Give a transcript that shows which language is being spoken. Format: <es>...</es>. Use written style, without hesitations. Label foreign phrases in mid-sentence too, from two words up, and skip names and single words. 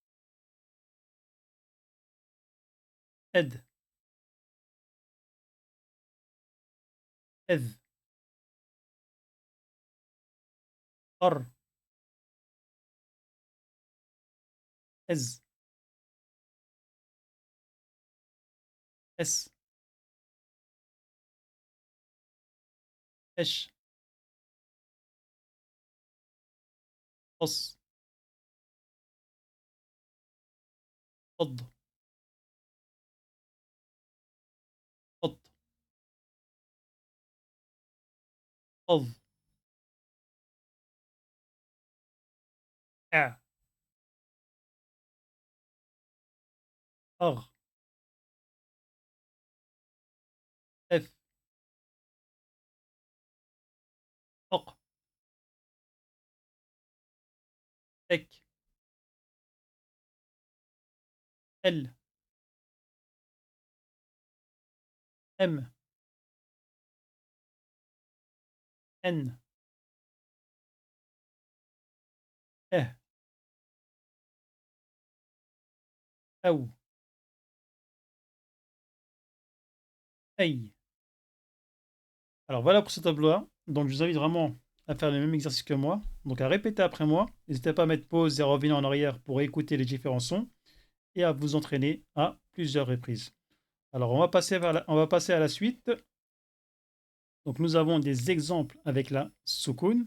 <fr>ed, eth, ar, ez, es, esh, os, od, ot, od, a, ar, ef, ok, ek, L, M, N, E, أو, أي. Alors voilà pour ce tableau-là. Donc je vous invite vraiment à faire le même exercice que moi. Donc à répéter après moi. N'hésitez pas à mettre pause et à revenir en arrière pour écouter les différents sons et à vous entraîner à plusieurs reprises. Alors on va passer à la suite. Donc nous avons des exemples avec la soukoun.</fr>